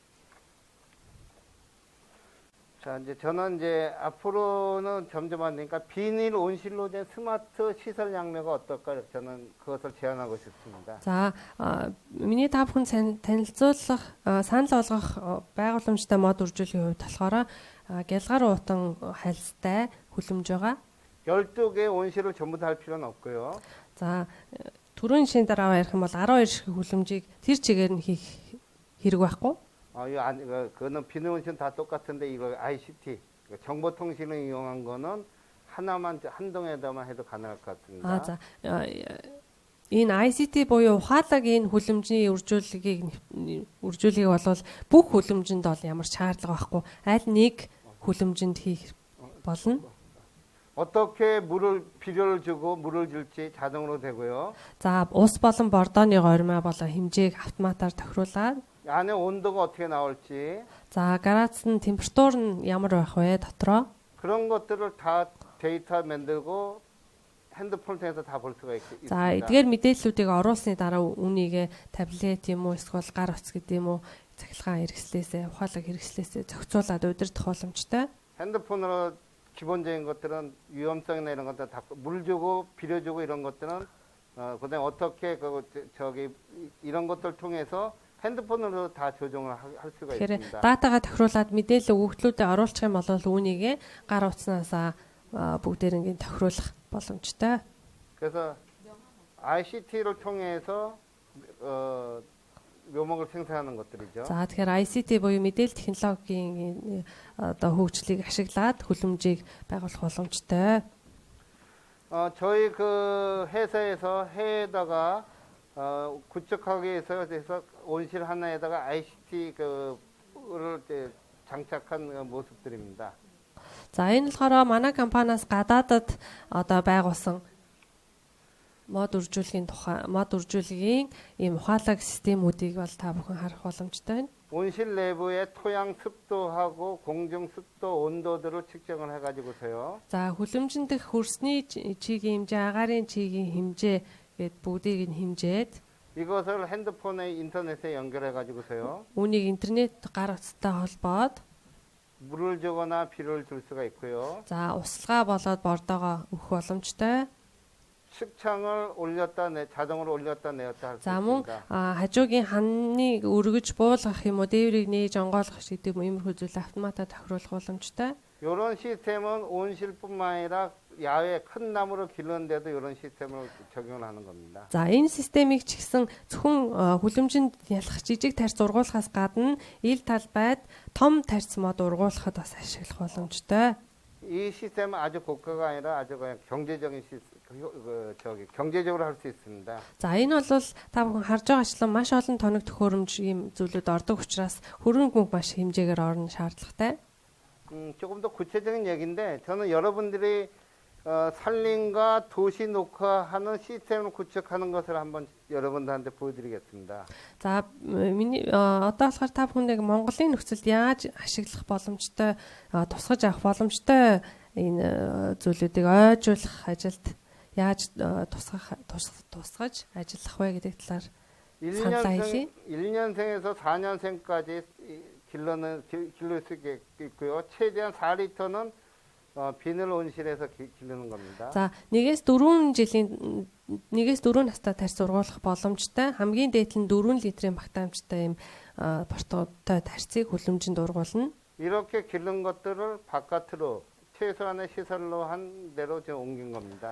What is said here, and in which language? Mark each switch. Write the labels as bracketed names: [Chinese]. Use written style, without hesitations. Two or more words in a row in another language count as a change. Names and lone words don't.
[Korean] 자, 저는 앞으로는 점점 안 되니까 비닐 온실로 된 스마트 시설 양묘가 어떨까 저는 그것을 제안하고 싶습니다. [Mongolian] За миний та бүхэн танилцуулах, санал болгох байгууламжтай мод үржүүлэхийн хувьд болохоор гялгар уутан хальстай хүлэмж байгаа. [Korean] 12개의 온실을 전부 다 할 필요는 없고요. [Mongolian] За түрүүн шин дараа ярих юм бол 12 шиг хүлэмжийг тэр чигээр нь хийх хэрэг байхгүй. [Korean] 그거는 비닐 온실은 다 똑같은데 이거 ICT 정보통신을 이용한 거는 한 동에다만 해도 가능할 것 같습니다. [Mongolian] За энэ ICT буюу ухаалаг энэ хүлэмжийн үржүүлгийг болвол бүх хүлэмжинд бол ямар ч шаардлага байхгүй. Аль нэг хүлэмжинд хийх болно. [Korean] 어떻게 비료를 주고 물을 줄지 자동으로 되고요. [Mongolian] За ус болон бордооны горьмоо болон хэмжээг автоматар тохируулаад [Korean] 안에 온도가 어떻게 나올지 [Mongolian] за градусны температур нь ямар байх вэ дотроо [Korean] 그런 것들을 다 데이터 만들고 핸드폰을 통해서 다 볼 수가 있습니다. [Mongolian] за эдгээр мэдээллүүдийг оруулсны дараа үнийг таблет юм уу эсвэл гар утас гэдэг юм уу цахилгаан хэрэгслээсээ ухаалаг хэрэгслээсээ зохицуулаад удирдах боломжтой. [Korean] 핸드폰으로 기본적인 것들은 위험성이나 이런 것들 다 물 주고 비료 주고 이런 것들은 그다음에 어떻게 이런 것들 통해서 핸드폰으로 다 조정을 할 수가 [Mongolian] Тэгэхээр [Korean] 있습니다. [Mongolian] датагаа тохируулаад мэдээлэл өгөгдлүүдэд оруулах юм бол үүнийгээ гар утаснаас бүгдээрингийн тохируулах боломжтой. [Korean] 그래서 ICT를 통해서 묘목을 생산하는 것들이죠. [Mongolian] За тэгэхээр ICT буюу мэдээлэл технологийн одоо хөгжлийг ашиглаад хүлэмжийг байгуулах боломжтой. [Korean] 저희 그 회사에서 해에다가 구축하기 위해서 그래서 온실 하나에다가 ICT 그를 장착한 모습들입니다. [Mongolian] За энэ болохоор манай компаниас гадаадад одоо байгуулсан мод үржүүлгийн ийм ухаалаг системүүдийг бол та бүхэн харах боломжтой байна. [Korean] 온실 내부의 토양 습도하고 공중 습도 온도들을 측정을 해가지고서요. [Mongolian] За хүлэмжин дэх хөрсний чигийн хэмжээ, агаарын чигийн хэмжээ гэд бүгдийг нь хэмжээд [Korean] 이것을 핸드폰에 인터넷에 연결해가지고서요. [Mongolian] үүнийг интернет гар утастай холбоод [Korean] 물을 주거나 비료를 줄 수가 있고요. [Mongolian] за услага болоод бордоогоо өгөх боломжтой. [Korean] 측창을 자동으로 올렸다 내렸다 할 수 [Mongolian] За мөн [Korean] 있습니다. [Mongolian] хажуугийн ханыг өргөж буулгах юм уу, дээврийг нээж онгойлгох гэдэг иймэрхүү зүйл автоматар тохируулах боломжтой. [Korean] 이런 시스템은 온실뿐만 아니라 야외 큰 나무를 기르는데도 이런 시스템을 적용을 하는 겁니다. [Mongolian] За энэ системийг ч гэсэн зөвхөн хүлэмжинд ялах жижиг тарьц ургуулахаас гадна ил талбайд том тарьц мод ургуулахад бас ашиглах боломжтой. [Korean] 이 시스템은 아주 고가가 아니라 아주 그냥 경제적으로 할 수 있습니다. [Mongolian] За энэ бол та бүхэн харж байгаачлан маш олон тоног төхөөрөмж ийм зүйлүүд ордог учраас хөрөнгө мөнгө маш хэмжээгээр орно шаардлагатай. [Korean] 조금 더 구체적인 얘기인데 저는 여러분들이 산림과 도시 녹화하는 시스템을 구축하는 것을 한번 여러분들한테 보여드리겠습니다. [Mongolian] За миний одоо болохоор та бүхэнд Монголын нөхцөлд яаж ашиглах боломжтой, тусгаж авах боломжтой энэ зүйлүүдийг ойжуулах ажилд яаж тусгаж ажиллах вэ гэдэг талаар саналаа хэлье. [Korean] 1년생에서 4년생까지 기를 수 있고요. 최대한 4리터는 비닐 온실에서 기르는 겁니다. [Mongolian] За 1-4 настай тарьц ургуулах боломжтой. Хамгийн дээд нь 4 литрийн багтаамжтай юм порттой тарьцыг хүлэмжинд ургуулна. [Korean] 이렇게 기른 것들을 바깥으로 최소한의 시설로 한 대로 지금 옮긴 겁니다.